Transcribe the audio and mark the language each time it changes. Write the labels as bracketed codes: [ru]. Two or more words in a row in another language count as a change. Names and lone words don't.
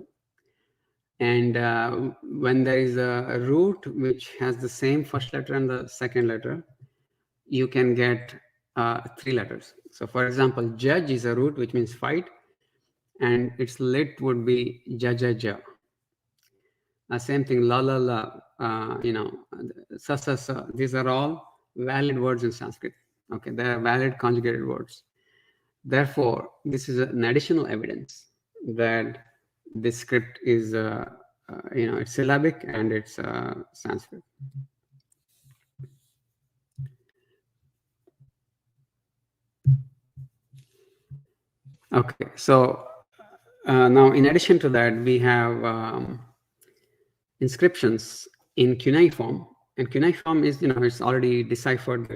[en] And when there is a root which has the same first letter and the second letter, you can get 3 letters. So for example, judge is a root which means fight, and its lit would be jajaja. Same thing, la la la, sa sa sa. These are all valid words in Sanskrit. Okay, they are valid conjugated words. Therefore, this is an additional evidence that this script is, it's syllabic and it's Sanskrit. Okay, so now in addition to that, we have inscriptions in cuneiform, and cuneiform is, it's already deciphered.